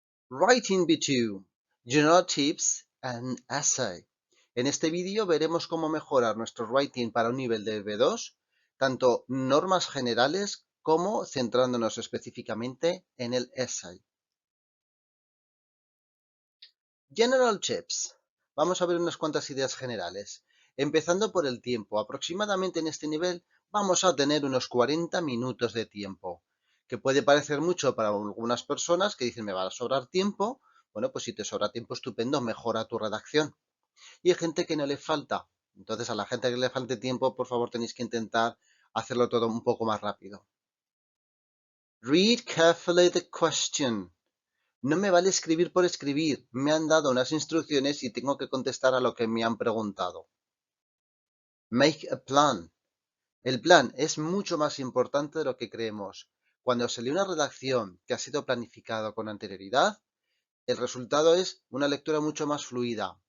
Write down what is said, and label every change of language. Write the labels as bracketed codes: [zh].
[en] Writing B2, General Tips and Essay. [es] En este vídeo veremos cómo mejorar nuestro writing para un nivel de B2, tanto normas generales como centrándonos específicamente en el essay. General Tips. Vamos a ver unas cuantas ideas generales. Empezando por el tiempo. Aproximadamente en este nivel vamos a tener unos 40 minutos de tiempo, que puede parecer mucho para algunas personas que dicen me va a sobrar tiempo. Bueno, pues si te sobra tiempo, estupendo, mejora tu redacción. Y hay gente que no le falta. Entonces, a la gente que le falte tiempo, por favor, tenéis que intentar hacerlo todo un poco más rápido. [en] Read carefully the question. [es] No me vale escribir por escribir. Me han dado unas instrucciones y tengo que contestar a lo que me han preguntado. [en] Make a plan. [es] El plan es mucho más importante de lo que creemos. Cuando se lee una redacción que ha sido planificada con anterioridad, el resultado es una lectura mucho más fluida.